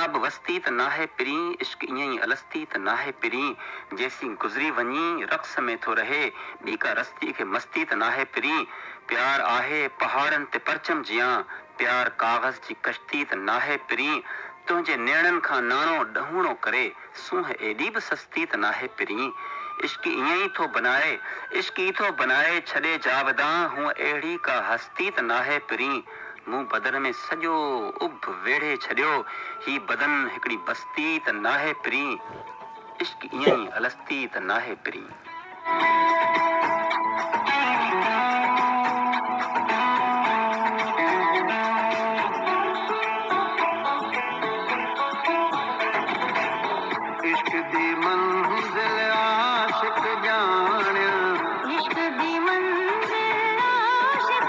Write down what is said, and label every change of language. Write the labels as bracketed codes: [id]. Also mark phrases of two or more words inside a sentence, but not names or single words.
[sd] बि वस्ती त नाहे पिरी, इश्क ईअं ई अलस्ती त नाहे पिरी, जेसी गुज़री वञी रक़्स में थो रहे, ॿी का रस्ती खे मस्ती त नाहे पिरी, प्यार आहे पहाड़नि ते परचम जियां, प्यार काग़ज़ जी कश्ती त नाहे पिरी, तुंहिंजे नेणनि खां नाणो ॾहूणो करे, सूंह एॾी बि सस्ती त नाहे पिरी, इश्क ईअं ई थो बनाए, इश्क ई थो बनाए छॾे जावदां, हूअं अहिड़ी का हस्ती त नाहे पिरी, मूं बदन में सॼो उब वेढ़े छॾियो। ही बदन हिकिड़ी बस्ती त नाहे पिरी, इश्क ईअं ई अलस्ती त नाहे पिरी। [pa] ਇਸ਼ਕ ਦੀ ਮੰਜ਼ਿਲ ਆਸ਼ਿਕ ਜਾਣੇ, ਇਸ਼ਕ ਦੀ ਮੰਜ਼ਿਲ ਆਸ਼ਿਕ